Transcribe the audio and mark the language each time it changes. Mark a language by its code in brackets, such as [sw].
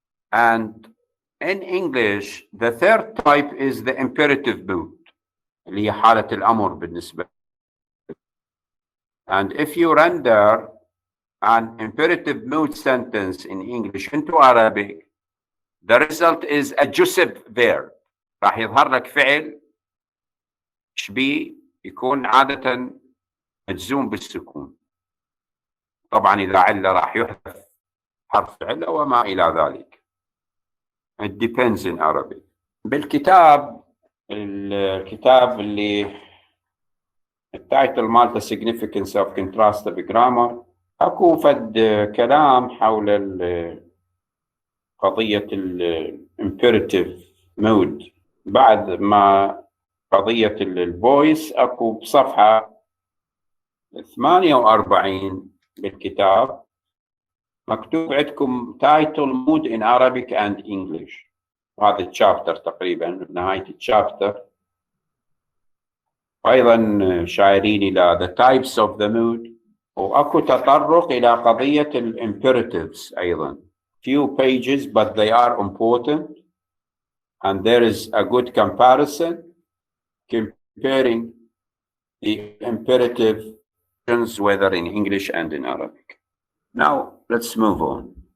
[en] And in English, the third type is the imperative mood, [ar] اللي هي حالة الأمر بالنسبة. [en] And if you render an imperative mood sentence in English into Arabic, the result is a jussive verb. [ar] راح يظهر لك فعل شبيه يكون عادة مجزوم بالسكون. طبعا إذا علة راح يحذف حرف علة وما إلى ذلك. [en] It depends in Arabic. [ar] بالكتاب اللي التايتل مالته [en] significance of contrastive grammar، [ar] اكو فد كلام حول قضية [en] imperative mode [ar] بعد ما قضية الفويس. اكو بصفحة 48 بالكتاب مكتوب عندكم [en] title mode in Arabic and English. [ar] هذا الشابتر تقريبا بنهاية الشابتر أيضا شايرين إلى [en] the types of the mood، [ar] وأكو تطرق إلى قضية imperatives أيضا. [en] Few pages but they are important and there is a good comparison comparing the imperative whether in English and in Arabic. Now let's move on.